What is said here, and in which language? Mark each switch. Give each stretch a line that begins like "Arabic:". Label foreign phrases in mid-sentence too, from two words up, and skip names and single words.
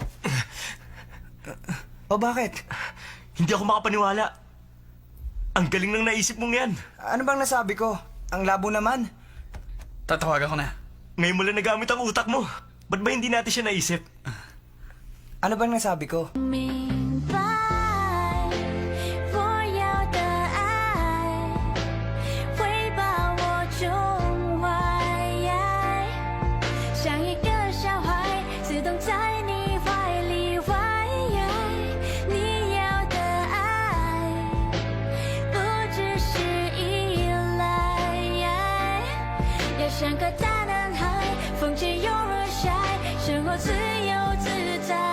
Filipino: O bakit? Hindi ako makapaniwala. Ang galing ng naisip mong yan. Ano bang nasabi ko? Ang labo naman. Tatawagan ko na. Ngayon mo lang nagamit ang utak mo. Ba't ba hindi natin siya naisip? Ano bang nasabi ko?
Chinese: 明白，我要的爱会把我宠坏，像一个小孩自动在你怀里怀。你要的爱不只是依赖，要像个大男孩，风吹又日晒，生活自由自在。